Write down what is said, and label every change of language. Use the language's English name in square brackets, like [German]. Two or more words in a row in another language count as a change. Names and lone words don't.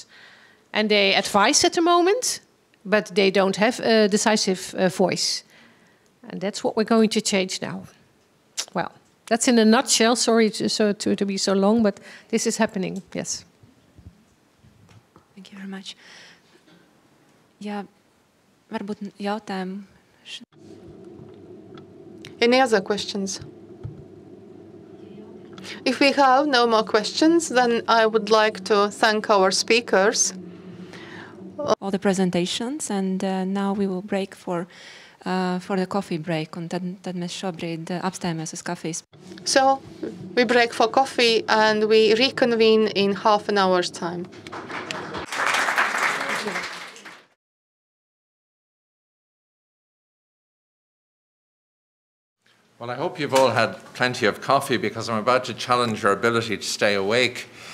[English] And they advise at the moment, but they don't have a decisive voice. And that's what we're going to change now. Well, that's in a nutshell. Sorry to be so long, but this is happening, yes. Thank you very much. Yeah, [Latvian] varbūt jautājumu. [English] Any other questions? If we have no more questions, then I would like to thank our speakers. All the presentations, and now we will break for the coffee break, [Latvian] un tad mēs šobrīd apstājamies uz kafijas. [English] So we break for coffee and we reconvene in half an hour's time. Well, I hope you've all had plenty of coffee because I'm about to challenge your ability to stay awake.